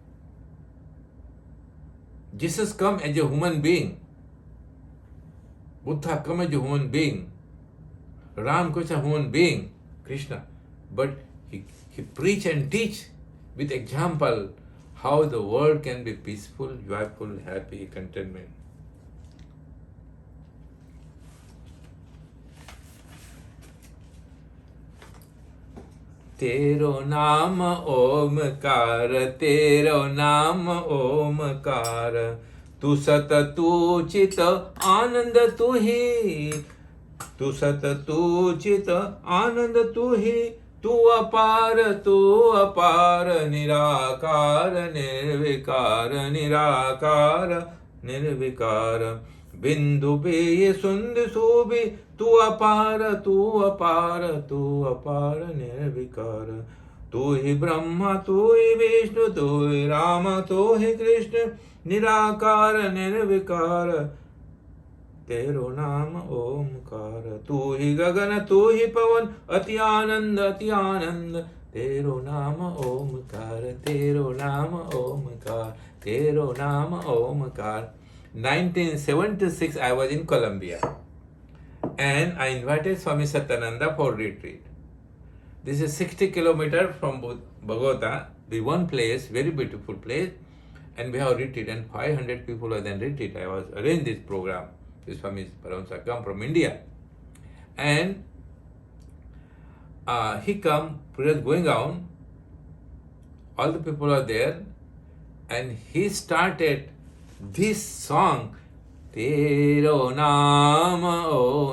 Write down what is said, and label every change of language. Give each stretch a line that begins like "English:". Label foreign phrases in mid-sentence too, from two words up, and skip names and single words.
English: Jesus come as a human being. Buddha come as a human being. Ram was a human being. Krishna. But he preach and teach with example how the world can be peaceful, joyful, happy, contentment.
Hindi: तेरो नाम ओमकार, तेरो नाम ओमकार, तू सत तू चित आनंद तू ही, तू सत तू चित आनंद तू ही, तू अपार निराकार निर्विकार, निराकार निर्विकार, बिंदु भी सुंद सुबी, तू अपार निर्विकार, तू ही ब्रह्मा तू ही विष्णु तू ही राम तू ही कृष्ण, निराकार निर्विकार, तेरो नाम ओमकार, तू ही गगन तू ही पवन, अति आनंद अति आनंद, तेरो नाम ओमकार, तेरो नाम ओमकार, तेरो नाम ओमकार.
English: 1976 I was in Colombia and I invited Swami Satyananda for retreat. This is 60 kilometers from Bogota, the one place, very beautiful place, and we have retreat, and 500 people were then retreat. I was arranged this program. This Swami Paramahansa come from India, and he come, was going on, all the people are there, and he started this song, Tero Naam O.